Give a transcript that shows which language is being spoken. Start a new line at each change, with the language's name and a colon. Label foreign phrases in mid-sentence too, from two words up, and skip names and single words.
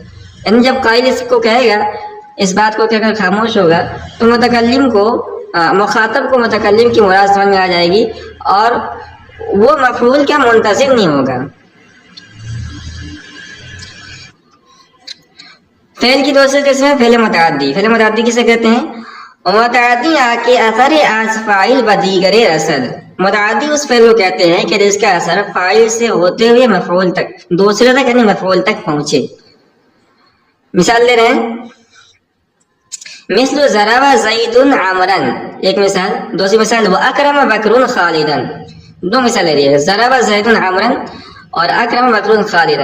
Urdu: یعنی جب قائل اس کو کہے گا، اس بات کو کہہ کر خاموش ہوگا، تو متکلم کو، مخاطب کو متکلم کی مراد سمجھ میں آ جائے گی، اور وہ مفعول کا منتظر نہیں ہوگا۔ فعل کی دوسری قسم ہے فعل متعدی۔ فعل متعدی کسے کہتے ہیں؟
Persian: متعدی آ کے اثر از فاعل و دیگر رسد،
Urdu: متعدی اس فعل کو کہتے ہیں کہ جس کا اثر فاعل سے ہوتے ہوئے مفعول تک، دوسرے تک یعنی مفعول تک پہنچے۔ مثال لے رہے ہیں، مثل
Arabic: ضرب زید عمرا،
Urdu: ایک مثال۔ دوسری مثال
Arabic: واکرم بکر خالدا،
Urdu: 2 مثال لے رہی ہے،
Arabic: ضرب زید عمرا
Urdu: اور
Arabic: اکرم بکر خالدا۔